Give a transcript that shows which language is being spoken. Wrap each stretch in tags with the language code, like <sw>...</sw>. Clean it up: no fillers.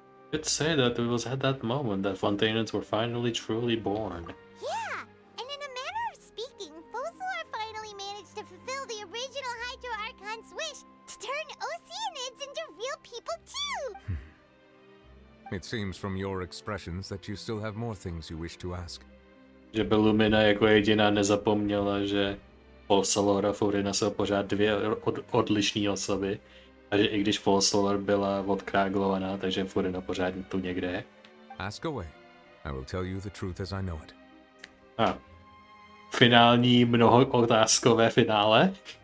<en>Could say that it was at that moment that Fontainians were finally truly born. Yeah, and in a manner of speaking, Fossilor finally managed to fulfill the original Hydro Archon's wish to turn Oceanids into real people too. It seems from your expressions that you still have more things you wish to ask.</en> <cs>Že by Lumina jako jediná nezapomněla, že Fossilor a Furina jsou pořád dvě odlišné osoby. A že i když Fossilor byla odkráglovaná, takže Furina pořád tu někde je.</cs> <en>Ask away. I will tell you the truth as I know it.</en> <cs>A finální mnohootázkové finále.</cs>